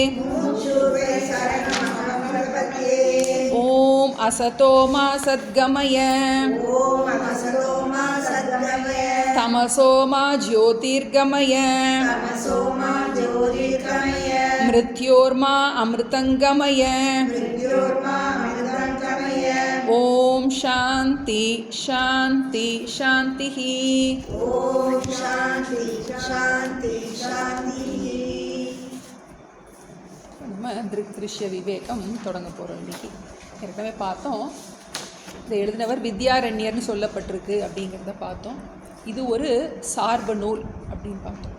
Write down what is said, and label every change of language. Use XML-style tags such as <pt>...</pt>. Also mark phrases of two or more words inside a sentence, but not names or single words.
<sa>ॐ असतो मा सद्गमय तमसो मा ज्योतिर्गमय मृत्योर्मा अमृतंगमय. ॐ शान्ति शान्ति शान्तिः.</sa> <ta>நம்ம திருஷ்ய விவேகம் தொடங்க போகிறோம். இன்றைக்கி ஏற்கனவே பார்த்தோம், இதை எழுதினவர் வித்யாரண்யர்னு சொல்லப்பட்டிருக்கு அப்படிங்கிறத பார்த்தோம். இது ஒரு சார்பு நூல் அப்படின்னு பார்த்தோம்.</ta>